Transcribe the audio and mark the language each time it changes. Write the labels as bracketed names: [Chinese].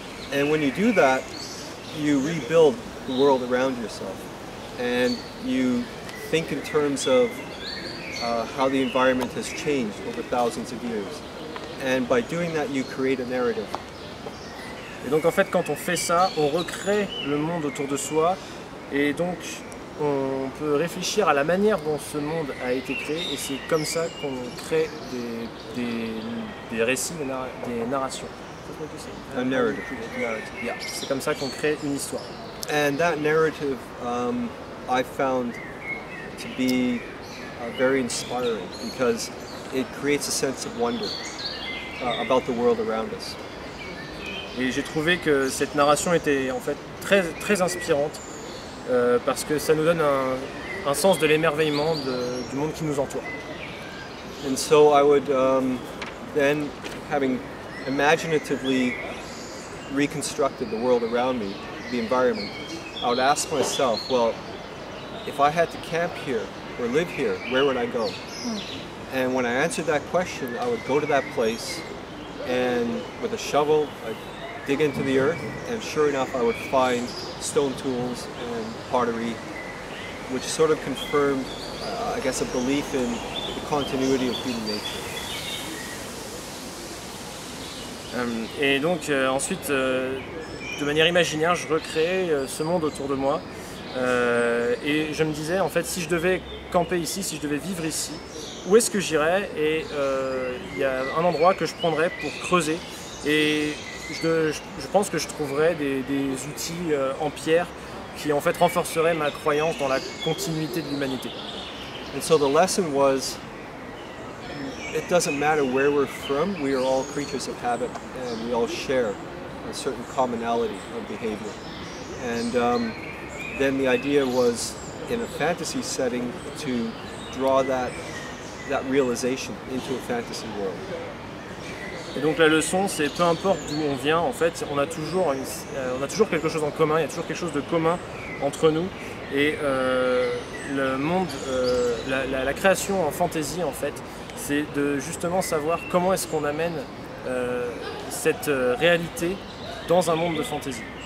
[English] And when you do that, you rebuild the world around yourself, and you think in terms of how the environment has changed over thousands of years. And by doing that, you create a narrative. [French] Et donc en fait, quand on fait ça, on recrée le monde autour de soi, et donc on peut réfléchir à la manière dont ce monde a été créé, et c'est comme ça qu'on crée des récits, des narrations. [English] A narrative. Yeah. [French] C'est comme ça qu'on crée une histoire. [English] And that narrative I found to be very inspiring because it creates a sense of wonder about the world around us. [French] Et j'ai trouvé que cette narration était en fait très, très inspirante parce que ça nous donne un sens de l'émerveillement du monde qui nous entoure. [English] And so I would then, having imaginatively reconstructed the world around me, the environment, I would ask myself, well, if I had to camp here or live here, where would I go? And when I answered that question, I would go to that place and with a shovel, I'd dig into the earth, and sure enough, I would find stone tools and pottery, which sort of confirmed, I guess, a belief in the continuity of human nature. [French] Et donc ensuite, de manière imaginaire, je recréais ce monde autour de moi. Et je me disais, en fait, si je devais camper ici, si je devais vivre ici, où est-ce que j'irais? Et il y a un endroit que je prendrais pour creuser. Et je pense que je trouverais des outils en pierre qui en fait renforceraient ma croyance dans la continuité de l'humanité. [English] And so the lesson was, it doesn't matter where we're from, we are all creatures of habit and we all share a certain commonality of behavior. And then the idea was, in a fantasy setting, to draw that realization into a fantasy world. [French] Et donc la leçon, c'est peu importe d'où on vient, en fait, on a toujours quelque chose en commun, il y a toujours quelque chose de commun entre nous. Et le monde, la création en fantasy, en fait, c'est de justement savoir comment est-ce qu'on amène cette réalité dans un monde de fantasy.